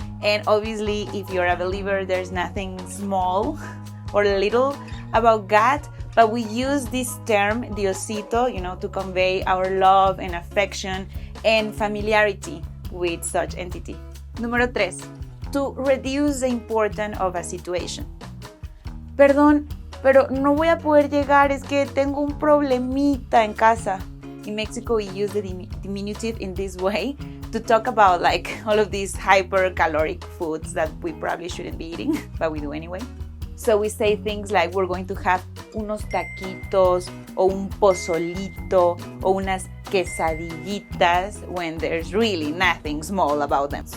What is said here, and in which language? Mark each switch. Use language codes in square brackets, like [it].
[en] And obviously, if you're a believer, there's nothing small or little about God. But we use this term, Diosito, to convey our love and affection and familiarity with such entity. [es] Número 3. [en] To reduce the importance of a situation. [es] Perdón, pero no voy a poder llegar, es que tengo un problemita en casa. [en] In Mexico, we use the diminutive in this way to talk about all of these hyper-caloric foods that we probably shouldn't be eating, but we do anyway. So we say things like we're going to have [es] unos taquitos o un pozolito o unas quesadillitas [en] when there's really nothing small about them.